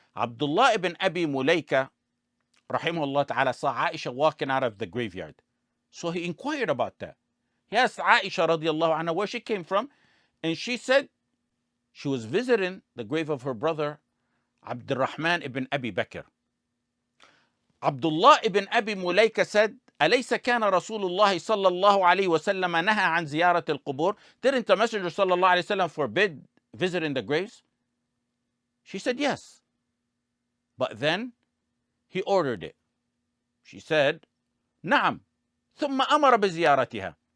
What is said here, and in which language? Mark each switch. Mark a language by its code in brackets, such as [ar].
[en] Abdullah ibn Abi Mulaika, rahimahullah ta'ala, saw Aisha walking out of the graveyard. So he inquired about that. He asked Aisha radiallahu anha where she came from, and she said she was visiting the grave of her brother Abdurrahman ibn Abi Bakr. [ar] Abdullah ibn Abi Mulaika said, أليس كان رسول الله صلى الله عليه وسلم نهى عن زيارة القبور? [en] Didn't the Messenger [ar] صلى الله عليه وسلم [en] forbid visiting the graves? She said yes. But then he ordered it. She said, [ar] نعم. ثم أمر بزيارتها.